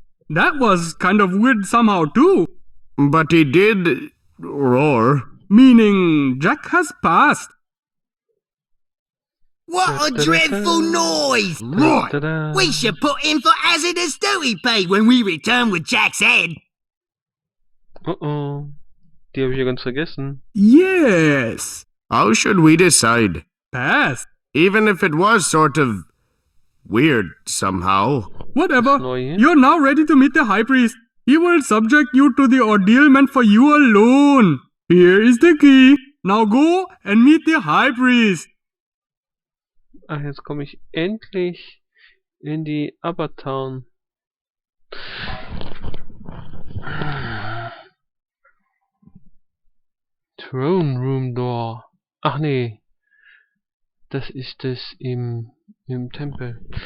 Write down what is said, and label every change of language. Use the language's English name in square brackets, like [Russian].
[English] That was kind of weird somehow too. but he did roar. Meaning, Jack has passed. What a dreadful noise! Right. Ta-da. We should put in for hazardous duty pay when we return with Jack's head. [German] Oh. Die habe ich ja ganz vergessen. [English] Yes. How should we decide? Pass. Even if it was sort of weird somehow. Whatever. [German] Neue. [English] You're now ready to meet the High Priest. He will subject you to the ordeal meant for you alone. Here is the key. Now go and meet the High Priest. [German] Ach, jetzt komme ich endlich in die Upper Town. Throne Room Door. Ach nee. Das ist es im Tempel.